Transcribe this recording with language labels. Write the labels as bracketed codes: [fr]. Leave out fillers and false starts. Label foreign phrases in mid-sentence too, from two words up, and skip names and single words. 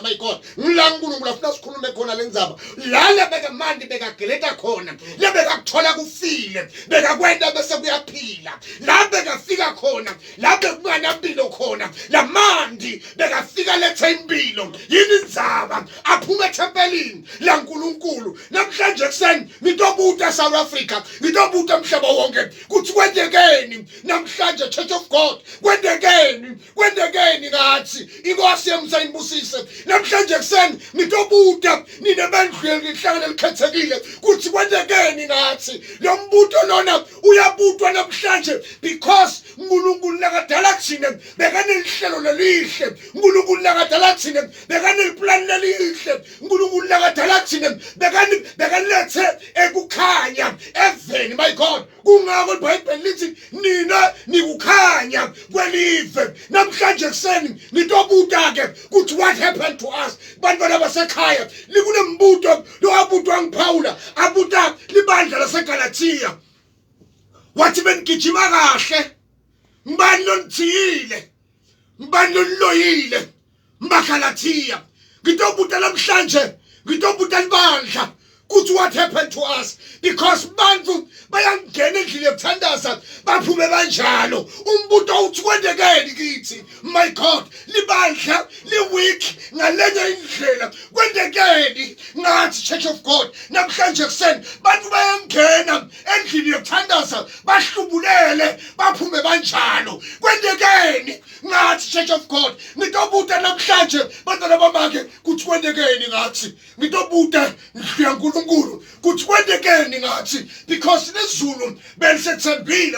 [en] My God, [ss] ngulankulunkulu afuna sikhulume khona lendzaba la lebeka mandi bekageleda khona lebekakuthola kufile bekakwenda bese kuyaphila la bekafika khona la bekunganempilo khona la mandi bekafika lethe impilo. Yini indzaba aphuma etempelini lankulunkulu. Namhlanje kuseni ngitobuta South Africa, ngitobuta umhlaba wonke kuthi kwendekeni namhlanje Church of God, kwendekeni ngathi inkosi yemsayibusise. Namhlanje kuseni ngitobuta ninebandlweni lihlangane likhethekile kuthi kwendekeni ngathi lo mbuto lona uyabutwa namhlanje because uNkulunkulu nakadala kuthina bekanelihlelo lelihle. uNkulunkulu nakadala kuthina bekaneliplan lelihle. uNkulunkulu nakadala kuthina bekanlethe ekukhanya eveni. [en] My God, [ss] kungako iBhayibheli lithi nina nikukhanya kwelive. Namhlanje kuseni ngitobuta ke kuthi [en] what happened to us. [ss] Bantwana basekhaya likunembuto lo abutwa ngiPaula abuta libandla laseGalatia wathi benigijima kahle ngibani lonithiyile ngibani loniloyile mbaGalatia. Ngitobuta namhlanje ngitobuta libandla kuthi [en] what happened to us [ss] because bantu bayangena endlini yokuthandaza baphume banjalo. Umbuto uthi kwendekeni kithi. [en] My God, [ss] libandla liweak ngalenye indlela. Kwendekeni ngathi Church of God namhlanje kuseni bantu bayangena endlini yokuthandaza bahlubulele baphume banjalo. Kwendekeni ngathi Church of God ngitobuta namhlanje bantwana bamake kuthi kwendekeni ngathi ngitobuta uNkulunkulu kuthi kwendekeni ngathi because lezulu belisethembile.